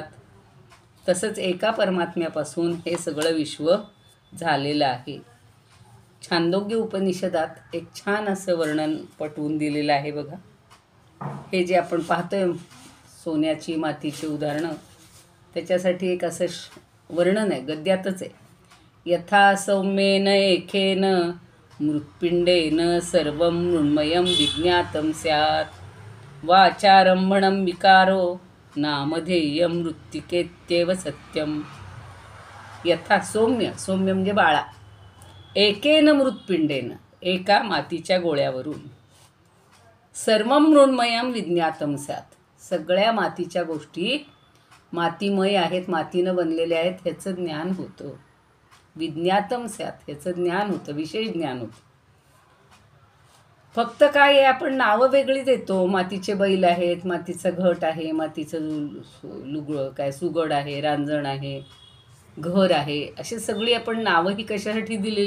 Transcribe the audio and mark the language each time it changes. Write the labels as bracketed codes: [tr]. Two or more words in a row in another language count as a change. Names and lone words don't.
[mr] तसंच एका परमात्म्यापासून हे सगळं विश्व झालेलं आहे. छांदोग्य उपनिषदात एक छान असं वर्णन पटवून दिलेलं आहे बघा. हे जे आपण पाहतोय सोन्याची मातीची उदाहरणं, त्याच्यासाठी एक असं वर्णन आहे, गद्यातच आहे. [sa] यथा सौम्येन एकेन मृत्पिंडेन सर्वं मृण्मयं विज्ञातं स्यात् वाचारंभणं विकारो नामधेयं मृत्तिकेत्येव सत्यम. यथा सौम्य, सौम्य [mr] म्हणजे बाळा, [sa] एकेन मृत्पिंडेन [mr] एका मातीच्या गोळ्यावरून, [sa] सर्वं मृण्मयं विज्ञातं स्यात् [mr] सगळ्या मातीच्या गोष्टी मातीमय आहेत, मातीनं बनलेल्या आहेत ह्याचं ज्ञान होतं. [sa] विज्ञातं स्यात् [mr] ह्याचं ज्ञान होतं, विशेष ज्ञान होतं. फक्त काय आहे, आपण नावं वेगळी देतो. मातीचे बैल आहेत, मातीचा घट आहे, मातीचं लुगडं काय सुगड आहे, रांजण आहे, घर आहे, अशी सगळी आपण नावं ही कशासाठी दिलेली?